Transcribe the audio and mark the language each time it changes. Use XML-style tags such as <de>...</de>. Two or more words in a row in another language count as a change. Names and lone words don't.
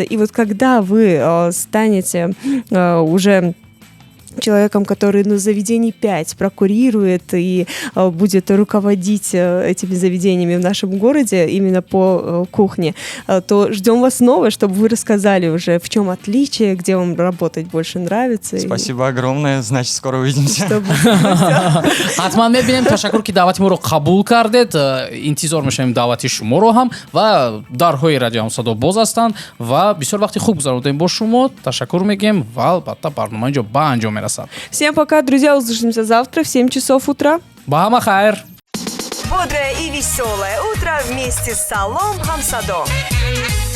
<ru>И вот когда вы станете уже человеком, который на заведении 5 прокурирует и будет руководить этими заведениями в нашем городе именно по кухне, то ждем вас снова, чтобы вы рассказали уже, в чем отличие, где вам работать больше нравится. Спасибо огромное, значит, скоро увидимся.</ru> <tg>ҳатман мебинем. Ташаккур ки даъвати моро қабул кардед. Интизор мешавем даъвати шуморо ҳам ва дарҳои радио Ҳамсадо боз ҳастанд ва бисёр вақти хуб гузаронидем бо шумо. Ташаккур мегем ва албатта барнома инҷо ба анҷом мерасад.</tg> <ru>Всем пока, друзья, услышимся завтра в 7 часов утра.</ru> <tg>Ба ҳама хайр.</tg> <ru>Бодрое и веселое утро вместе с Салом Хамсадо.</ru>